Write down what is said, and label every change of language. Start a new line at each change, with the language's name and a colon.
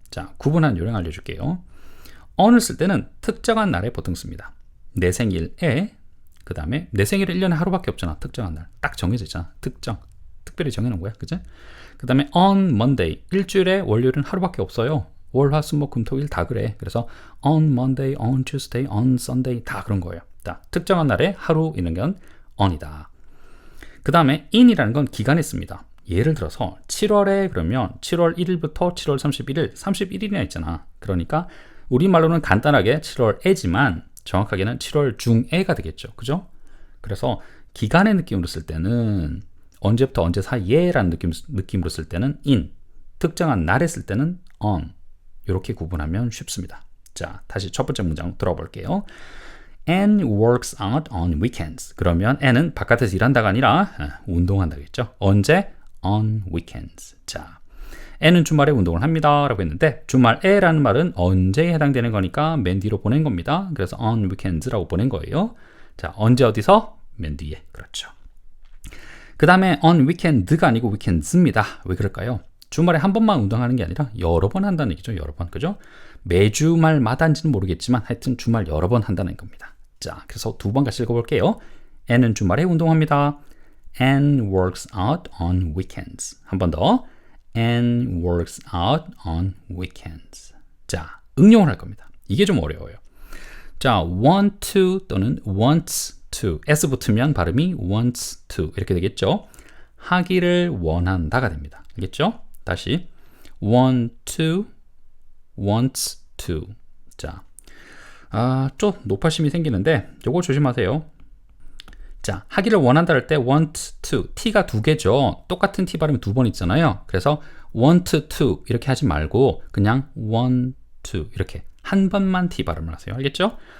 Korean: 자, 구분한 요령 알려줄게요. on을 쓸 때는 특정한 날에 보통 씁니다. 내 생일에, 그 다음에 내 생일은 1년에 하루밖에 없잖아. 특정한 날. 딱 정해져 있잖아. 특별히 정해놓은 거야. 그치? 그 다음에 on Monday. 일주일에 월요일은 하루밖에 없어요. 월, 화, 수, 목, 금, 토, 일 다 그래. 그래서 on Monday, on Tuesday, on Sunday 다 그런 거예요. 자, 특정한 날에 하루 있는 건 on이다. 그 다음에 in이라는 건 기간에 씁니다. 예를 들어서 7월에 그러면 7월 1일부터 7월 31일, 31일이나 있잖아. 그러니까 우리말로는 간단하게 7월에지만 정확하게는 7월 중에가 되겠죠. 그죠? 그래서 기간의 느낌으로 쓸 때는 언제부터 언제 사이에라는 느낌으로 쓸 때는 in, 특정한 날에 쓸 때는 on. 이렇게 구분하면 쉽습니다. 자, 다시 첫 번째 문장 들어볼게요.
English: Anne works out on weekends.
Korean: 그러면 Anne은 바깥에서 일한다가 아니라 운동한다겠죠. 언제?
English: On weekends.
Korean: 자, Anne은 주말에 운동을 합니다 라고 했는데 주말에라는 말은 언제에 해당되는 거니까 맨 뒤로 보낸 겁니다. 그래서 on weekends라고 보낸 거예요. 자, 언제 어디서? 맨 뒤에. 그렇죠. 그 다음에 on weekend가 아니고 weekends입니다. 왜 그럴까요? 주말에 한 번만 운동하는 게 아니라 여러 번 한다는 얘기죠. 여러 번. 그죠? 매주 말마다인지는 모르겠지만 하여튼 주말 여러 번 한다는 겁니다. 자, 그래서 두 번 같이 읽어볼게요. Anne은 주말에 운동합니다.
English: Anne works out on weekends.
Korean: 한 번 더.
English: Anne works out on weekends.
Korean: 자, 응용을 할 겁니다. 이게 좀 어려워요.
English: 자, want to 또는 wants to.
Korean: s 붙으면 발음이 wants to 이렇게 되겠죠. 하기를 원한다가 됩니다. 알겠죠?
English: 다시 want to, wants to.
Korean: 자, 좀 높아심이 생기는데 요거 조심하세요. 자, 하기를 원한다 할 때 want to, t가 두 개죠. 똑같은 t 발음이 두 번 있잖아요. 그래서 want to 이렇게 하지 말고 그냥 want to 이렇게 한 번만 t 발음을 하세요. 알겠죠?